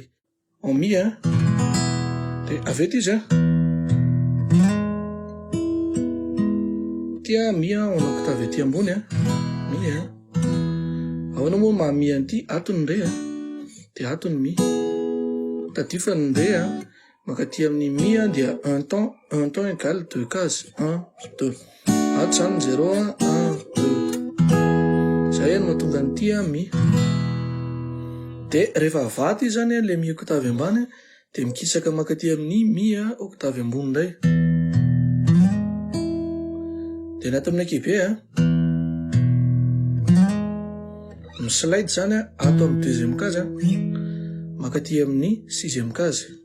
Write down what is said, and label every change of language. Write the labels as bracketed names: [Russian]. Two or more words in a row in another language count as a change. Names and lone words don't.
[Malagasy] En mi dia avy eto izy tia mi [French] en octave [Malagasy] ety ambony mi ahoana moa mahami an'ity atony ndray dia atony mi tadifany ndray makaty amin'ny mi dia [French] un temps égale deux cases [Malagasy] 1 2 ato zany 0 1 2 zay no mahatonga an'ity mi. Dia rehefa avaty zany le mi octave ambany dia mikisaka makaty amin'ny mi octave ambony indray. Dia nato amin'ny ankibe mislide zany ato amin'ny [French] deuxième case [Malagasy] makaty amin'ny [French] sixième case.